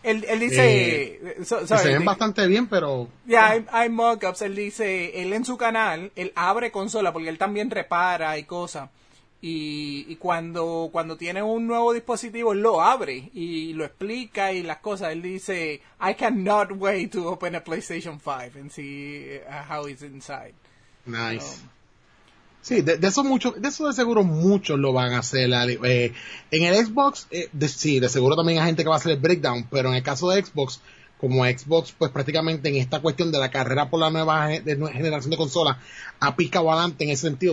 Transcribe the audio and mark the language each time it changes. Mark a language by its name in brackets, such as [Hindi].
[Spanish] Él dice, que se [English] sorry, [Spanish] ven bastante bien, pero ya hay mockups. Él dice, él en su canal, él abre consola porque él también repara y cosas. Y cuando tiene un nuevo dispositivo, él lo abre y lo explica y las cosas. Él dice, [English] I cannot wait to open a PlayStation 5 and see how it's inside. nice. [Spanish] Sí, de eso mucho, de eso de seguro muchos lo van a hacer. En el Xbox, sí, de seguro también hay gente que va a hacer el breakdown, pero en el caso de Xbox, como Xbox, pues prácticamente en esta cuestión de la carrera por la nueva generación de consolas, ha picado adelante en ese sentido.